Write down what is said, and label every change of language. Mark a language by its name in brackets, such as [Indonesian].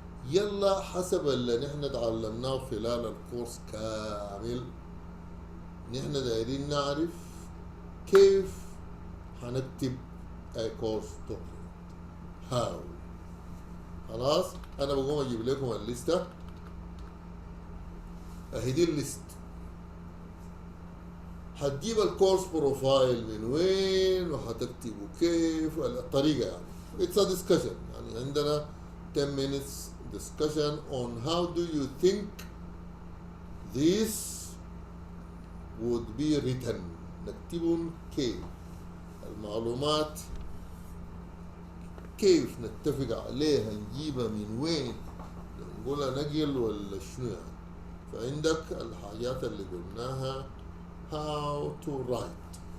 [Arabic] يلا حسب اللي نحن تعلمناه خلال الكورس كامل نحن دايرين نعرف كيف هنكتب كورس دوكيومنت. هاو. خلاص انا بقوم اجيب لكم الليسته اهي دي الليست. هتجيب الكورس بروفايل من وين وهتكتبه كيف الطريقه يعني. [English] It's a discussion [Arabic] يعني عندنا [English] 10 minutes discussion on how do you think this would be written. [Arabic] نكتبهم كيف المعلومات كيف نتفق عليها نجيبها من وين نقولها نقل ولا شنو يعني. فعندك الحاجات اللي قلناها [English] how to write.